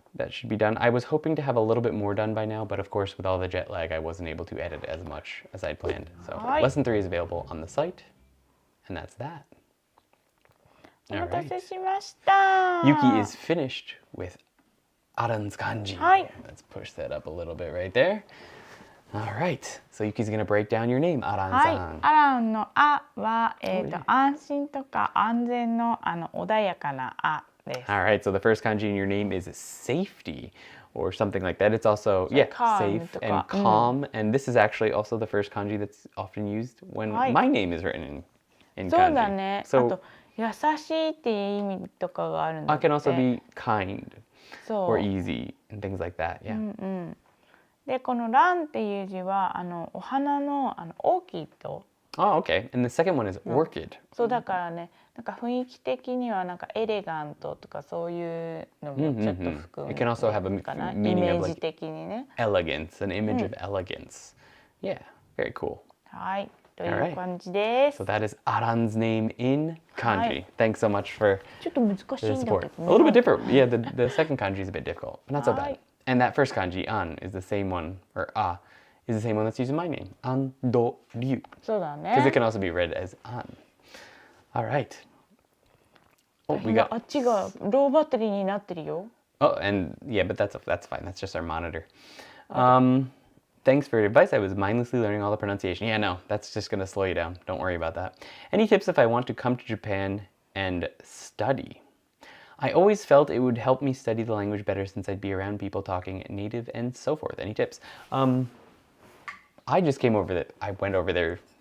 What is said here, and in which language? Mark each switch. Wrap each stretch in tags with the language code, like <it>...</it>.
<en>That should be done. I was hoping to have a little bit more done by now, but of course, with all the jet lag, I wasn't able to edit as much as I'd planned. So lesson 3 is available on the site, and that's that. All right. Yuki is finished with Aran's kanji. Let's push that up a little bit right there. All right. So Yuki's going to break down your name, Aran-san.</en> <ja>アランのあは、安心とか安全の穏やかなあです。</ja> <en>All right. So the first kanji in your name is safety or something like that. It's also, safe and calm. And this is actually also the first kanji that's often used when my name is written in kanji.</en> <ja>そうだね。あと優しいっていう意味とかがあるんだって。</ja> <en>I can also be kind or easy and things like that. Yeah.</en> <ja>でこのランっていう字はお花のオーキッド。</ja> <en>Oh, okay. And the second one is orchid.</en> <ja>そうだからね、なんか雰囲気的にはなんかエレガントとかそういうのもちょっと含む。</ja> <en>It can also have a</en> <ja>かな、</ja> <en>meaning</en> <ja>イメ</ja> <en>of</en> <ja>ージ</ja> <en>like</en> <ja>的にね。</ja> <en>elegance, an image of elegance. Yeah, very cool.</en> <ja>はい、という感じです。</ja> <en>So that is Aran's name in kanji. Thanks so much for</en> <ja>ちょっと難しいんだけどね。</ja> <en>a little bit different. Yeah, the second kanji is a bit difficult, but not so bad. And that first kanji, an, is the same one, or is the same one that's used in my name. An, do, ryu.</en> <ja>そうだね。</ja> <en>Because it can also be read as an. All right. Oh, we got.</en> <ja>あっちがローバッテリーになってるよ。</ja> <en>Oh, and yeah, but that's fine. That's just our monitor. Thanks for your advice. I was mindlessly learning all the pronunciation. Yeah, no, that's just gonna slow you down. Don't worry about that. Any tips if I want to come to Japan and study? I always felt it would help me study the language better since I'd be around people talking native and so forth. Any tips? I just came over there. I went over there.</en>